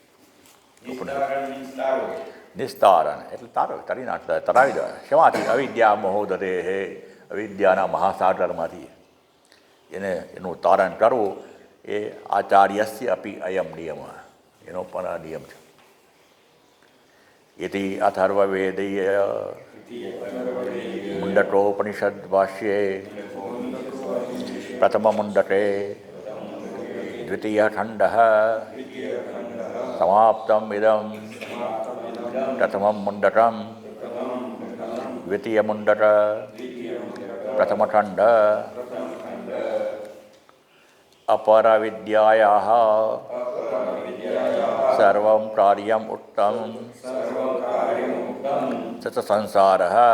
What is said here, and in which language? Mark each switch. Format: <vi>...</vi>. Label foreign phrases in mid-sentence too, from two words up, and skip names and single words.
<gu>નિસ્તારણ એટલે તરી નાખતા, તરાવી દે. શેમાંથી?</gu> <sa>અવિદ્યા મહોદદેહ,</sa> <gu>અવિદ્યાના મહાસાગરમાંથી એનું તારણ કરવું. એ</gu> <sa>આચાર્યસ્ય અપી અયમ નિયમ,</sa> <gu>એનો પણ આ નિયમ છે.</gu> <sa>इति अथर्ववेदीय मुंडकोपनिषद भाष्ये प्रथम मुंडके द्वितीय खंड समाप्तम इदं प्रथम मुंडकम द्वितीय मुंडक प्रथम खंड अपर विद्यायाः सर्वं कार्यम् उक्तं सच संसारः</sa>